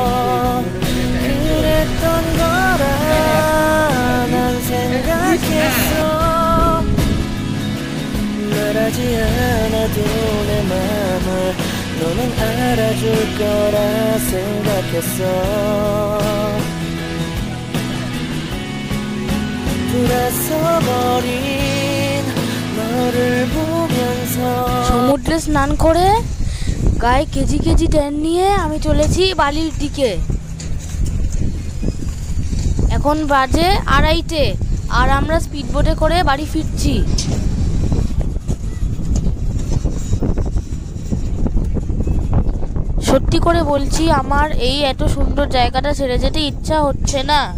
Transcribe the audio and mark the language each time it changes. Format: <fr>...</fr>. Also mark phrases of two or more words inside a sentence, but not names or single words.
<ko>그랬던 거라 난 생각했어 말하지 않아도 내 맘을 너는 알아줄 거라 생각했어 돌아서버린 너를 보면서</ko> <bn>সমুদ্রে স্নান করে গায়ে কেজি কেজি ট্যান নিয়ে আমি চলেছি বালির দিকে। এখন বাজে 2:30 আর আমরা স্পিড বোটে করে বাড়ি ফিরছি। সত্যি করে বলছি, আমার এই এত সুন্দর জায়গাটা ছেড়ে যেতে ইচ্ছা হচ্ছে না।</bn>